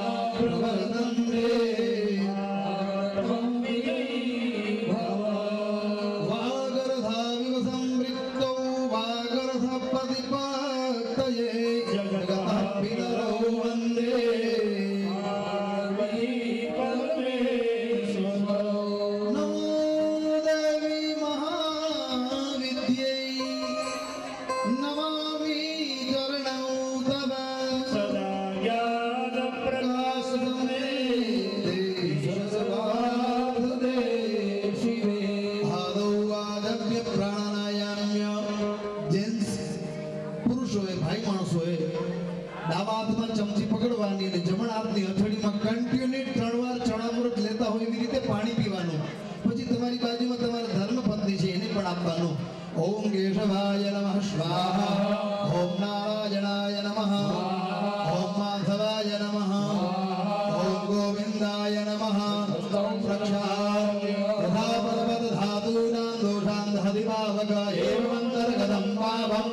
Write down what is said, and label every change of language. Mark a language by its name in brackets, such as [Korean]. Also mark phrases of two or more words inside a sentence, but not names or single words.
[Sanskrit] प्रवर्तन्ते वागर्धाविव संवृत्तौ वागर्धपतिपत्तये जगतः पितरौ वन्दे नमो देवी महाविद्यै नमामि चरणौ तव सदा ज्ञानप्रकाशने सर्वार्थदे शिवे आदौ आदम्य प्राणायाम्य [Gujarati] જેન્ટ્સ પુરુષોએ ભાઈ માણસોએ ડાબા હાથમાં ચમચી પકડવાની અને જમણા હાથની હથેળીમાં કન્ટિન્યુઅસ 3 વાર ચણામૃત લેતા હોય એવી રીતે પાણી પીવાનું. પછી તમારી બાજુમાં તમારા ધર્મપત્ની છે એને પણ આપવાનું. [Sanskrit] ओम केशवाय नमः स्वाहा ओम नारायणाय नमः ओम माधवाय नमः ओम गोविंदाय नमः ओम प्रक्षाल्य यथा पर्वत धातुनां दोषां हरिभावक एवमंतर्गतं पावं